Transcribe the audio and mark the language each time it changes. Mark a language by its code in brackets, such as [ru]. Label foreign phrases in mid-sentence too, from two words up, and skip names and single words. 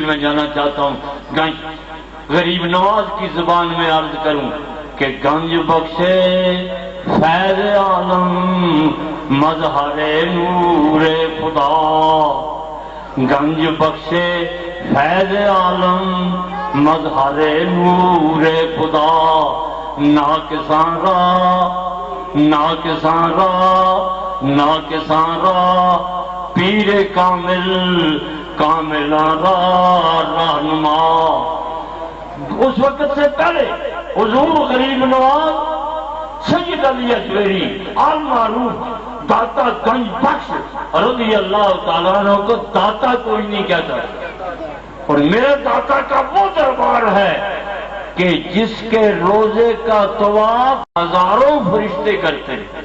[ur] میں جانا چاہتا ہوں، غریب نواز کی زبان میں عرض کروں کہ [fa] گنج بخشے فیض عالم مظہر نور خدا، گنج بخشے فیض عالم مظہر نور خدا، ناکساں را پیر کامل کاملان را رہنما۔ [ur] اس وقت سے پہلے حضور غریب نواز سید علی اجویری آل معروف داتا گنج بخش [ar] رضی اللہ تعالیٰ عنہ [ur] کو داتا کوئی نہیں کہتا، اور میرے داتا کا وہ دربار ہے کہ جس کے روزے کا طواف ہزاروں فرشتے کرتے ہیں۔